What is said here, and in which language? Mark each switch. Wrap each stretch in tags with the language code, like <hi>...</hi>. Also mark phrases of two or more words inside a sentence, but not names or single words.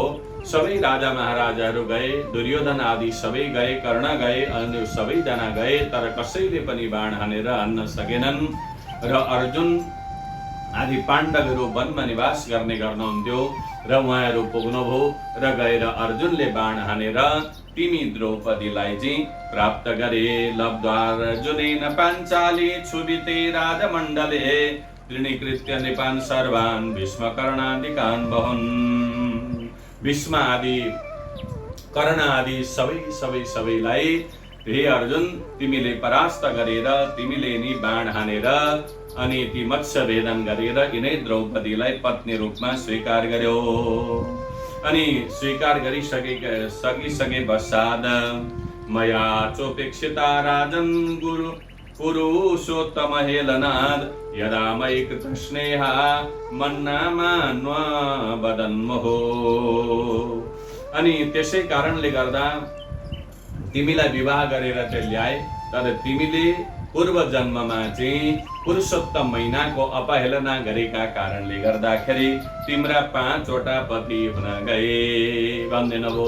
<ne>सबै राजा महाराजाहरू गए, दुर्योधन आदि सबै गए, कर्ण गए, अन्य सबैजना गए, तर कसैले पनि बाण हानेर हान्न सकेनन्। र अर्जुन आदि पाण्डवहरू वनमा निवास गर्ने गर्नुहुन्थ्यो र उहाँहरू पुग्नुभयो र गएर अर्जुनले बाण हानेर तिमी द्रौपदीलाई चाहिँ प्राप्त गरे।</ne> <sa>लब्ध्वार्जुनेन पाञ्चाली क्षुभिते राजमण्डले तृणीकृत्य नृपान् सर्वान् भीष्म कर्णादिकान् बहन्।</sa> <ne>भीष्म आदि कर्ण आदि सबैलाई हे अर्जुन, तिमीले परास्त गरेर तिमीले नि बाण हानेर अनि ती मत्स्य भेदन गरेर यिनै द्रौपदीलाई पत्नी रूपमा स्वीकार गर्यो। अनि स्वीकार गरिसके पश्चात</ne> <sa>मया चोपेक्षिता राजन गुरु पुरुषोत्तम हेलनाद यदा मयि कृत स्नेहा मन्नामान्वा वदन्महो।</sa> <ne>अनि त्यसै कारणले गर्दा तिमीलाई विवाह गरेर चाहिँ ल्याए, तर तिमीले पूर्व जन्ममा चाहिँ पुरुषोत्तम महिनाको अपहेलना गरेका कारणले गर्दाखेरि तिम्रा 5 वटा पति हुन गए भन्दैन भो।</ne>